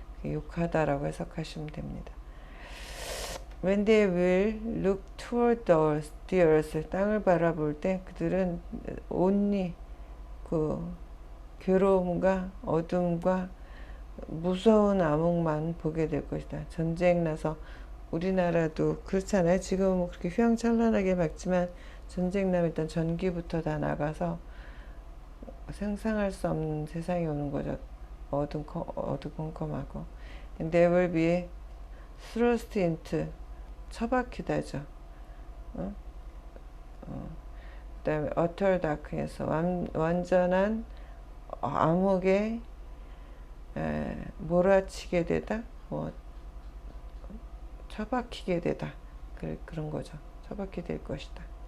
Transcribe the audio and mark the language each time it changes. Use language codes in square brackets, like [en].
[ko] 욕하다라고 해석하시면 됩니다. [en] When they will look toward the earth, [ko] 땅을 바라볼 때 그들은 only 괴로움과 어둠과 무서운 암흑만 보게 될 것이다. 전쟁 나서, 우리나라도 그렇잖아요. 지금 그렇게 휘황찬란하게 밝지만 전쟁 나면 일단 전기부터 다 나가서 상상할 수 없는 세상이 오는 거죠. 어두컴컴하고. [en] And they will be thrust into, [ko] 처박히다죠. 그 다음에 [en] utter darkness, [ko] 완전한 암흑에 몰아치게 되다, 처박히게 되다. 그런 거죠. 처박히게 될 것이다.